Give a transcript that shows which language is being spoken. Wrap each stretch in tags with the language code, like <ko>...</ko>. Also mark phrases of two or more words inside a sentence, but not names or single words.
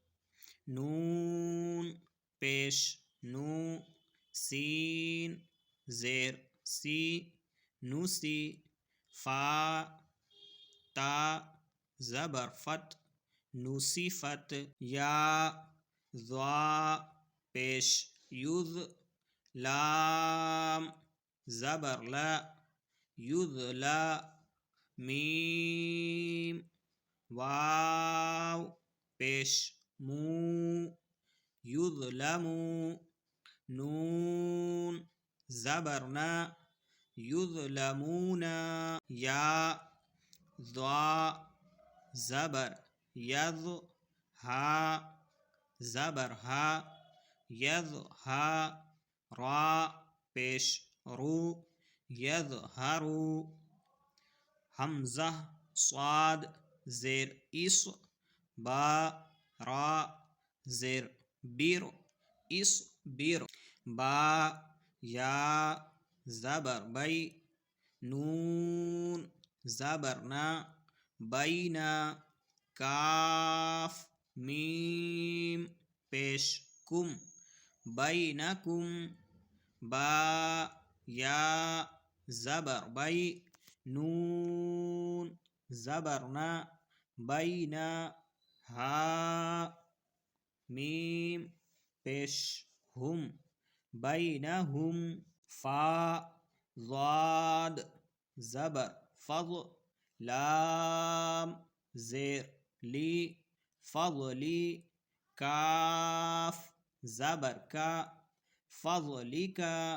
<ur>نون پیش نو سین زیر سی نوسی فا تا زبر فت نوسی فت یا ضا پیش یذ لام زبر لا یذ لا میم واو پیش مو یظلمو نون زبرنا یظلمونا یا ضا زبر یض ہا زبر ہا یض ہا را پیش رو یظہرو حمزہ صاد زیر اس با را زیر بیر اس بیر با یا زبر بی نون زبرنا بینا کاف میم پیش کم بینکم با یا زبر بی نون زبرنا بینا ہا میم پیش ہم بینہم فا ضاد زبر فض لام زیر لی فضلی کاف زبر کا فضلکا</ur>